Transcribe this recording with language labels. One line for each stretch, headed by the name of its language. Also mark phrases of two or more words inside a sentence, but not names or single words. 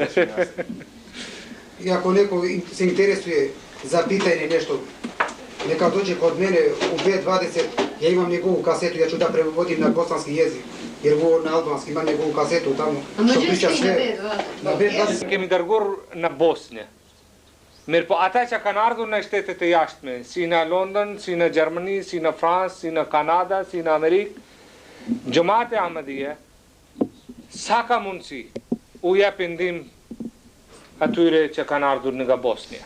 Bosnian: I ako neko se interesuje za pitanje nešto, neka dođe kod mene u B20, ja imam njegovu kasetu, ja ću da prevodim na bosanski jezik, jer ovo na albanski ima njegovu kasetu tamo, što priča sve. Na B20.
Albanian: Kemi dërguar në Bosnjë. Mirë po ata që kanë ardhur në shtetet e jashtme, si në London, si në Gjermani, si në Francë, si në Kanada, si në Amerikë, Xhamati Ahmadiyya sa ka mundësi u jep ndihmë atyre që kanë ardhur nga Bosnia.